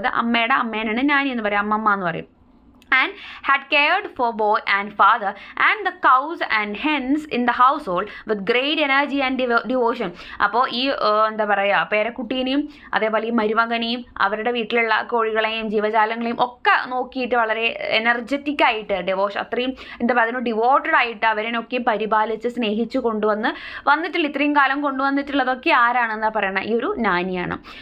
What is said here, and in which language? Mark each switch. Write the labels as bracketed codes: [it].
[ml] അതായത് അമ്മയുടെ അമ്മേനാണ് നാനി എന്ന് പറയും, അമ്മമ്മ എന്ന് പറയും. [en] And had cared for boy and father and the cows and hens in the household with great energy and devotion. [ml] അപ്പോൾ ഈ എന്താ പറയുക, പേരക്കുട്ടീനെയും അതേപോലെ ഈ മരുമകനെയും അവരുടെ വീട്ടിലുള്ള കോഴികളെയും ജീവജാലങ്ങളെയും ഒക്കെ നോക്കിയിട്ട് വളരെ എനർജറ്റിക് ആയിട്ട് അത്രയും എന്താ പറയുക, അതിന് ഡിവോട്ടഡ് ആയിട്ട് അവരെയൊക്കെ പരിപാലിച്ച് സ്നേഹിച്ചു വന്നിട്ടുള്ള ഇത്രയും കാലം കൊണ്ടുവന്നിട്ടുള്ളതൊക്കെ ആരാണെന്നാ പറയണത്, ഈ ഒരു നാനിയാണ്.